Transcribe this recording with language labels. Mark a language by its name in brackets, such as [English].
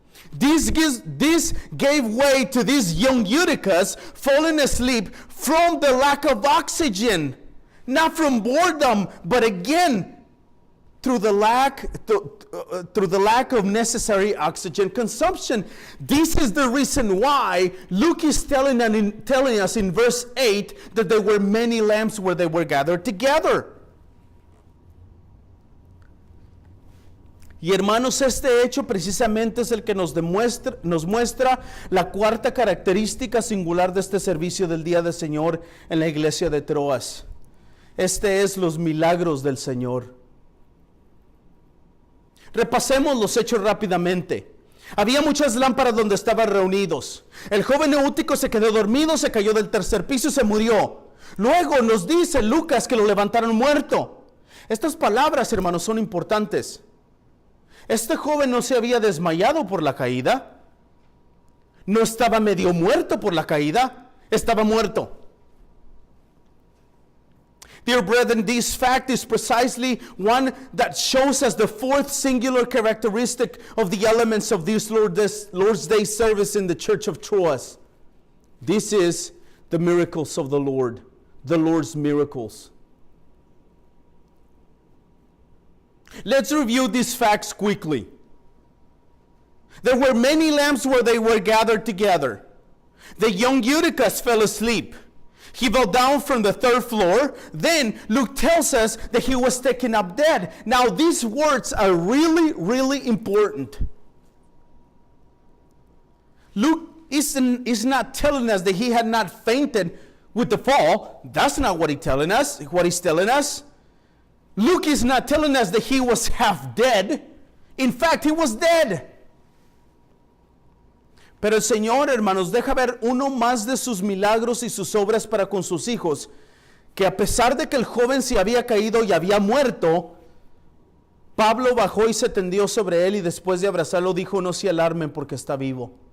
[English] This gave way to this young Eutychus falling asleep from the lack of oxygen, not from boredom, but again through the lack of necessary oxygen consumption. This is the reason why Luke is telling us in verse 8 that there were many lamps where they were gathered together. [Spanish] Y hermanos, este hecho precisamente es el que nos muestra la cuarta característica singular de este servicio del Día del Señor en la iglesia de Troas. Este es los milagros del Señor. Repasemos los hechos rápidamente. Había muchas lámparas donde estaban reunidos. El joven Eutico se quedó dormido, se cayó del tercer piso y se murió. Luego nos dice Lucas que lo levantaron muerto. Estas palabras, hermanos, son importantes. Este joven no se había desmayado por la caída. No estaba medio muerto por la caída. Estaba muerto. [English] Dear brethren, this fact is precisely one that shows us the fourth singular characteristic of the elements of this Lord's Day service in the Church of Troas. This is the miracles of the Lord, the Lord's miracles. Let's review these facts quickly. There were many lamps where they were gathered together. The young Eutychus fell asleep. He fell down from the third floor. Then Luke tells us that he was taken up dead. Now these words are really, really important. Luke is not telling us that he had not fainted with the fall. That's not what he's telling us. Luke is not telling us that he was half dead. In fact, he was dead. [Spanish] Pero el Señor, hermanos, deja ver uno más de sus milagros y sus obras para con sus hijos, que a pesar de que el joven se había caído y había muerto, Pablo bajó y se tendió sobre él y después de abrazarlo dijo: no se alarmen porque está vivo.